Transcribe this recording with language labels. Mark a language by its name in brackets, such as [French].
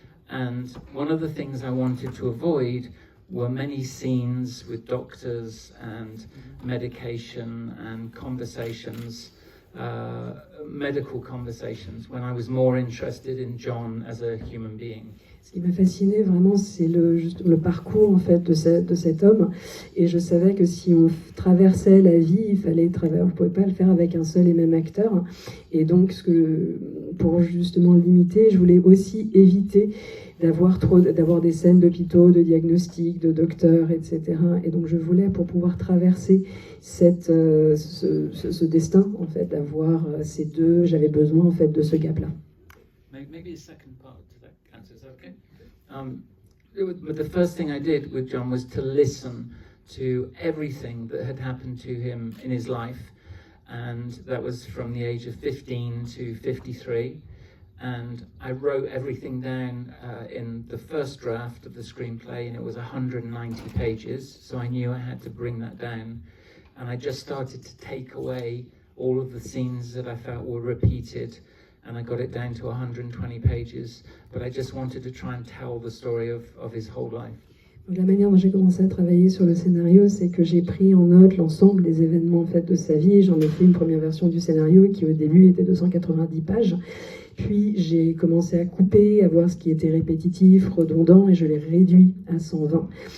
[English] And one of the things I wanted to avoid were many scenes with doctors and medication and conversations, medical conversations, when I was more interested in John as a human being. [French] Ce qui m'a fasciné vraiment, c'est le parcours en fait de cet homme. Et je savais que si on traversait la vie, il fallait on ne pouvait pas le faire avec un seul et même acteur. Et donc, pour justement limiter, je voulais aussi éviter d'avoir des scènes d'hôpitaux, de diagnostics, de docteurs, etc. Et donc, je voulais, pour pouvoir traverser ce destin, en fait, d'avoir ces deux, j'avais besoin en fait de ce gap-là. [English] Maybe a second part to that answer, is that okay? But the first thing I did with John was to listen to everything that had happened to him in his life, and that was from the age of 15 to 53. And I wrote everything down in the first draft of the screenplay, and it was 190 pages, so I knew I had to bring that down. And I just started to take away all of the scenes that I felt were repeated, and I got it down to 120 pages, but I just wanted to try and tell the story of his whole life. [French] Donc, la manière dont j'ai commencé à travailler sur le scénario, c'est que j'ai pris en note l'ensemble des événements en fait, de sa vie. J'en ai fait une première version du scénario qui au début était de 190 pages. Puis j'ai commencé à couper, à voir ce qui était répétitif, redondant, et je l'ai réduit à 120.